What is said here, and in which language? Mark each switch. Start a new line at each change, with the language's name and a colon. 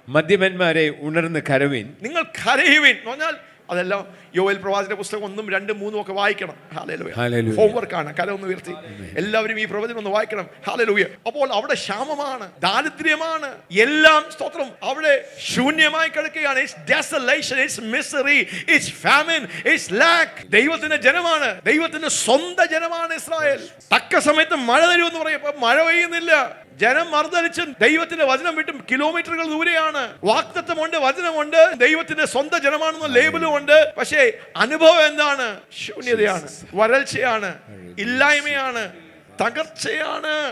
Malayalam: മദ്യപന്മാരെ ഉണർന്ന് കരവിൻ. നിങ്ങൾ കരയുവിൻ എന്ന് പറഞ്ഞാൽ അതെല്ലാം യോവേൽ പ്രവാചകന്റെ പുസ്തകം 1, 2, 3 ഒക്കെ വായിക്കണം. ഹല്ലേലൂയ. ഹോംവർക്കാണ്. കര ഒന്ന് ഉയർത്തി എല്ലാവരും ഈ പ്രവചനം ഒന്ന് വായിക്കണം. ഹല്ലേലൂയ. അപ്പോൾ അവിടെ ക്ഷാമമാണ്, ദാരിദ്ര്യമാണ്, എല്ലാം സ്തോത്രം അവിടെ ശൂന്യമായി കിടക്കുകയാണ്.
English: It's desolation, it's misery, it's famine, it's lack.
Malayalam: ദൈവത്തിന്റെ ജനമാണ്, ദൈവത്തിന്റെ സ്വന്തം ജനമാണ് ഇസ്രായേൽ. തക്ക സമയത്ത് മഴ തരുമെന്ന് പറയും, മഴ പെയ്യുന്നില്ല. ജനം മറുതലിച്ച് ദൈവത്തിന്റെ വചനം വിട്ടും കിലോമീറ്ററുകൾ ദൂരെയാണ്. വാഗ്ദത്തമുണ്ട്, വചനമുണ്ട്, ദൈവത്തിന്റെ സ്വന്തം ജനമാണെന്ന ലേബലും ഉണ്ട്. പക്ഷേ അനുഭവം എന്താണ്? ശൂന്യതയാണ്, വരൾച്ചയാണ്, ഇല്ലായ്മയാണ്, തകർച്ചയാണ്.